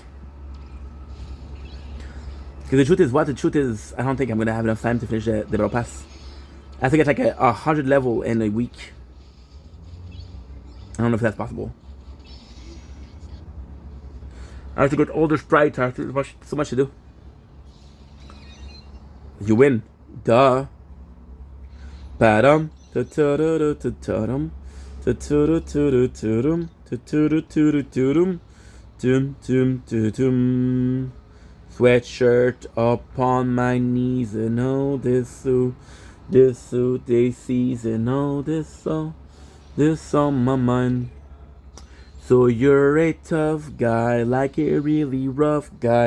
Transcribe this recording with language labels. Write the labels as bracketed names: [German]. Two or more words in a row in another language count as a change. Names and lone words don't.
[English] Because the truth is, I don't think I'm going to have enough time to finish the Battle Pass. I have to get like a 100 level in a week. I don't know if that's possible. I have to get older sprites. I have so much to do. You win. Duh. Badum. Ta-ta-da-da-ta-ta-dum. Ta-ta-da-ta-da-ta-dum. Ta-ta-da-ta-da-ta-dum. Dum-dum-dum-dum. Sweatshirt upon my knees, and oh, this suit they season, oh, this on my mind. So you're a tough guy, like a really rough guy.